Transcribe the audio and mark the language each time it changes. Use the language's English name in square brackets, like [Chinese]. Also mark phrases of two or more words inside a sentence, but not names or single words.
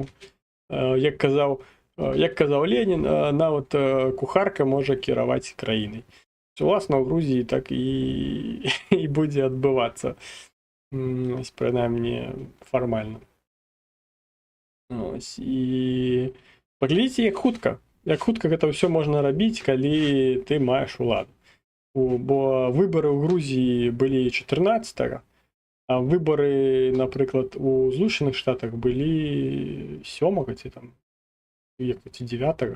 [Ukrainian] Як казав Ленін, навіть кухарка може керувати країною. Власне, у Грузії так і буде відбуватися. Ось, принаймні, формально. [Belarusian] Ось, і паглядзіце, як хутка гэта ўсё можна рабіць, калі ты маеш уладу. Бо выбары ў Грузіі былі 14-го, а выбары, напрыклад, у Злучаных Штатах былі 7-го ці там, ці 9-го.